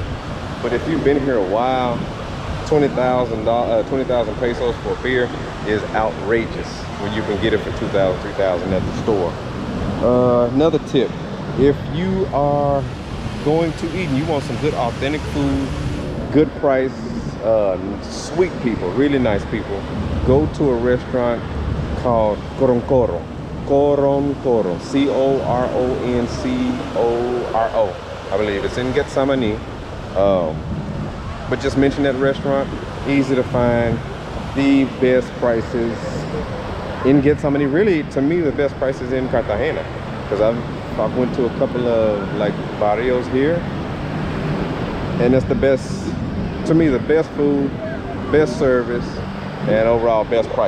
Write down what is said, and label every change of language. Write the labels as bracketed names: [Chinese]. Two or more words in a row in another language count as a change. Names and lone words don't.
[English] But if you've been here a while, 20,000 pesos for a beer is outrageous when you can get it for 2,000, 3,000 at the store. Another tip, if you are going to eat and you want some good authentic food, good price, sweet people, really nice people, go to a restaurant called Coroncoro. Coroncoro, C-O-R-O-N-C-O-R-O. I believe it's in Getsamani. But just mention that restaurant, easy to find, the best prices in Getsamani. Really, to me, the best prices in Cartagena, because I've went to a couple of like barrios here, and it's the best, to me, the best food, best service, and overall best price.